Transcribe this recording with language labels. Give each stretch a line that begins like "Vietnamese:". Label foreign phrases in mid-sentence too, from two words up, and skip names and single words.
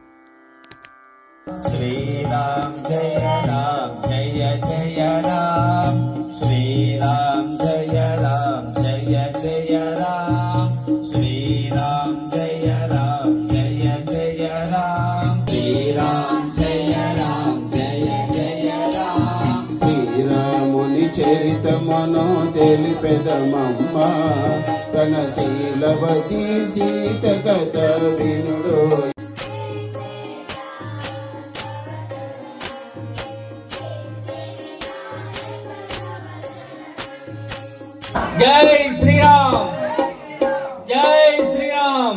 Sanskrit: श्रीराम जय राम जय जय राम. श्रीराम जय राम जय जय राम. श्रीराम जय राम जय जय राम. श्रीराम जय राम जय जय राम.
Telugu: శ్రీరాముని చరితమును తెలిపెదమమ్మ, కనశీలవతి సీత కథ వినుడు.
Hindi: जय श्रीराम, जय श्रीराम.